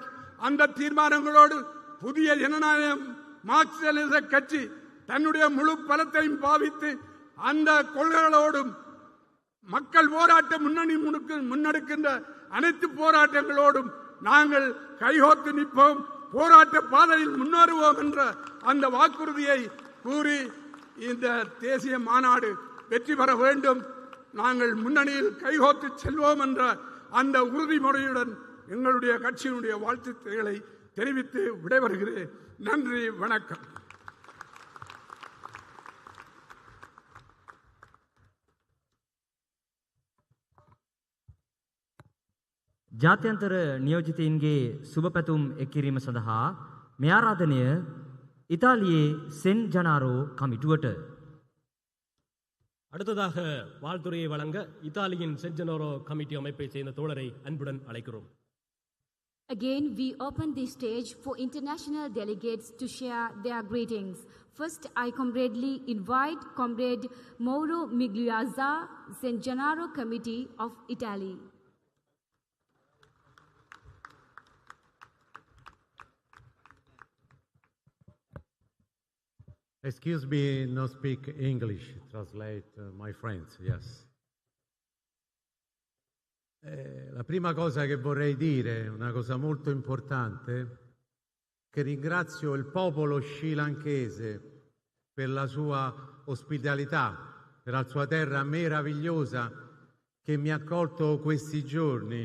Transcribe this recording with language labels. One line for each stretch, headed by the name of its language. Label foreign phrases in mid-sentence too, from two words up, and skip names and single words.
Tamil: அந்த தீர்மானங்களோடு புதிய ஜனநாயகம் மார்க்சிச கட்சி தன்னுடைய முழு பலத்தையும் பாவித்து அந்த கொள்கைகளோடும் மக்கள் போராட்ட முன்னணி முன்னெடுக்கின்ற அனைத்து போராட்டங்களோடும் நாங்கள் கைகோத்து நிற்போம், போராட்ட பாதையில் முன்னேறுவோம் என்ற அந்த வாக்குறுதியை கூறி இந்த தேசிய மாநாடு வெற்றி பெற வேண்டும். நாங்கள் முன்னணியில் கைகோத்து செல்வோம் என்ற அந்த உறுதிமொழியுடன் எங்களுடைய கட்சியினுடைய வாழ்த்துக்களை தெரிவித்து விடைபெறுகிறேன். நன்றி, வணக்கம்.
Sinhala: ජාත්‍යන්තර නියෝජිතයින්ගේ සුබපැතුම් එක්කිරීම සඳහා මේ ආරාධනය ඉතාලියේ සෙන් ජනාරෝ කමිටුවට.
Tamil: அடுத்ததாக வாழ்த்துறையை வழங்க இத்தாலியின் சென்ஜனோரோ கமிட்டி அமைப்பை சேர்ந்த தோழரை அன்புடன் அழைக்கிறோம்.
English: Again, we open the stage for international delegates to share their greetings. First, I comradely invite Comrade Mauro Migliazza, San Gennaro Committee of Italy. Excuse me, no speak English. Translate, my friends, yes.
Italian: La prima cosa che vorrei dire, una cosa molto importante, che ringrazio il popolo srilankese per la sua ospitalità, per la sua terra meravigliosa che mi ha accolto questi giorni.